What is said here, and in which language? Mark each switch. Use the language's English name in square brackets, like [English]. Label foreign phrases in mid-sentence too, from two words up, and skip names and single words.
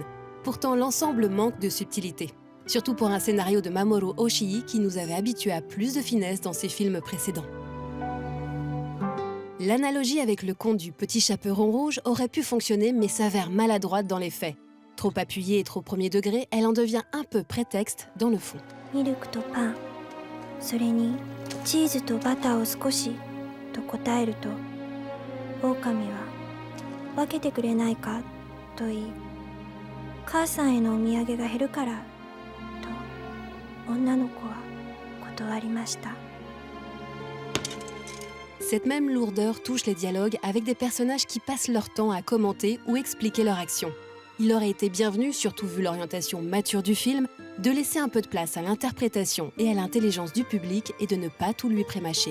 [French] Pourtant, l'ensemble manque de subtilité. Surtout pour un scénario de Mamoru Oshii qui nous avait habitués à plus de finesse dans ses films précédents. L'analogie avec le conte du petit chaperon rouge aurait pu fonctionner mais s'avère maladroite dans les faits. Trop appuyée et trop premier degré, elle en devient un peu prétexte dans le fond. [Japanese] ミルクとパン、それにチーズとバターを少しと答えると、狼は分けてくれないかと言い、母さんへのお土産が減るからと女の子は断りました。 [French] Cette même lourdeur touche les dialogues avec des personnages qui passent leur temps à commenter ou expliquer leur action. Il aurait été bienvenu, surtout vu l'orientation mature du film, de laisser un peu de place à l'interprétation et à l'intelligence du public et de ne pas tout lui prémâcher.